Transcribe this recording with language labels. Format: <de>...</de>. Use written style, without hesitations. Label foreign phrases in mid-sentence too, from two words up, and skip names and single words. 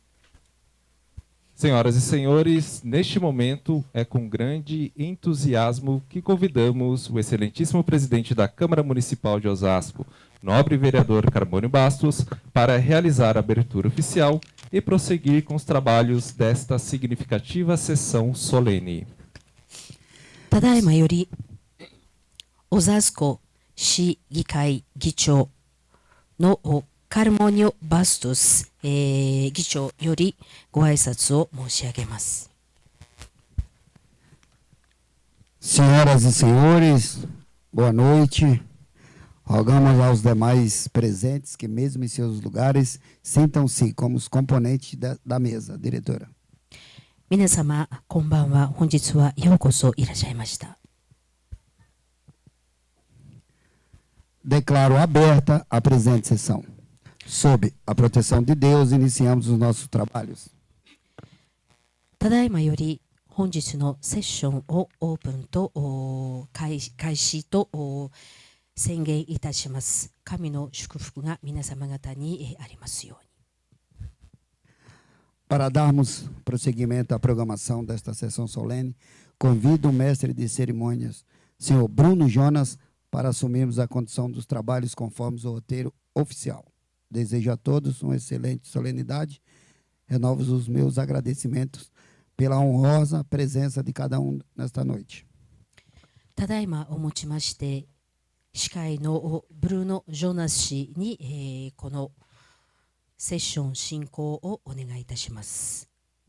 <pt>Senhoras e senhores, neste momento é com grande entusiasmo que convidamos o excelentíssimo presidente da Câmara Municipal de Osasco, nobre vereador Carbônio Bastos, para realizar a abertura oficial e prosseguir com os trabalhos desta significativa sessão solene.</pt> <ja>ただいまより、オザスコ市議会議長のカルモニョ・バストス、議長よりご挨拶を申し上げます。</ja> <pt>Senhoras e senhores, boa noite. Rogamos aos demais presentes que, mesmo em seus lugares, sintam-se como os componentes da mesa. Diretora.</pt> <ja>皆様、こんばんは。本日はようこそいらっしゃいました。</ja> <pt>Declaro aberta a presente sessão. Sob a proteção de Deus, iniciamos os nossos trabalhos.</pt> <ja>ただいまより本日のセッションをオープンと開始と宣言いたします。神の祝福が皆様方にありますように。</ja> <pt>Para darmos prosseguimento à programação desta sessão solene, convido o mestre de cerimônias, senhor Bruno Jonas, para assumirmos a condução dos trabalhos conforme o roteiro oficial. Desejo a todos uma excelente solenidade. Renovo os meus agradecimentos pela honrosa presença de cada um nesta noite.</pt> <ja>ただいまをもちまして司会のブルーノ・ジョナス氏に、このセッション進行をお願いいたします。</ja>